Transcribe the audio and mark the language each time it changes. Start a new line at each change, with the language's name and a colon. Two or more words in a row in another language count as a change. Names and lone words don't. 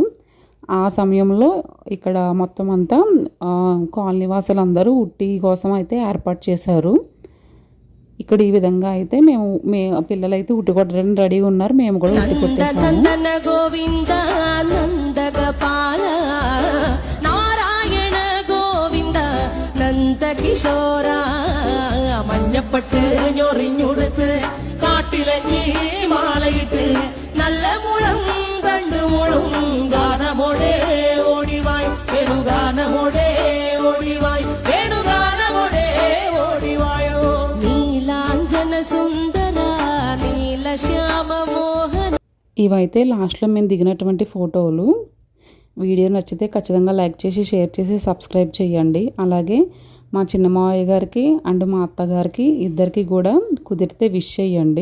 Telugu: ఆ సమయంలో ఇక్కడ మొత్తం అంతా కాలనీ వాసులందరూ ఉట్టి కోసం అయితే ఏర్పాటు చేశారు. ఇక్కడ ఈ విధంగా అయితే పిల్లలైతే ఉట్టి కొట్టడానికి రెడీగా ఉన్నారు. మేము కూడా ఉట్టి కొట్టేసాము.
Malayalam: గోవింద నందగోపాల నారాయణ గోవింద నంద కిషోర മഞ്ഞപ്പട്ട് ഞൊറിഞ്ഞുടുത്ത് കാട്ടിലഞ്ഞി മാലയിട്ട് നല്ല മുളം തണ്ടു മുളും ഗാനമോടെ ഓടിവായ് വേണുഗാനമോടെ ഓടിവായ് വേണുഗാനമോടെ ഓടിവായോ നീലാഞ്ജന സുന്ദര నీలశ్యామ మోహన.
Telugu: ఇవైతే లాస్ట్లో మేము దిగినటువంటి ఫోటోలు. వీడియో నచ్చితే ఖచ్చితంగా లైక్ చేసి షేర్ చేసి సబ్స్క్రైబ్ చేయండి. అలాగే మా చిన్న మావయ్య గారికి అండ్ మా అత్తగారికి ఇద్దరికి కూడా కుదిరితే విష్ చేయండి.